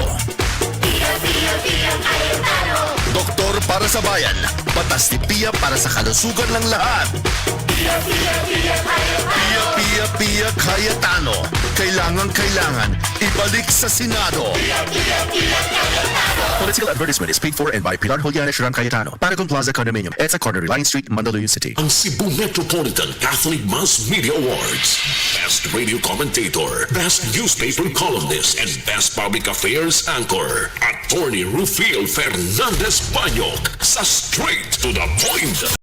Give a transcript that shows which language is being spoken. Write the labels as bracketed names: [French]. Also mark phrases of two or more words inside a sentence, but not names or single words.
[Filipino] Pia, Pia, Pia Cayetano. Doktor para sa bayan. Batas ni Pia para sa kalusugan ng lahat. Pia, Pia, Pia Cayetano. Pia, Pia, Pia Cayetano. Kailangan ibalik sa Senado. Pia, Pia, Pia Cayetano. [English] Political advertisement is paid for and by Pilar Juliana Sharon Cayetano. Paragon Plaza Condominium. EDSA Corner, Reliance Street, Mandaluyong City. Ang Cebu Metropolitan Catholic Mass Media Awards. Best Radio Commentator, Best Newspaper Columnist, and Best Public Affairs Anchor. Attorney Rufiel Fernandez Panyok sa Straight to the Point.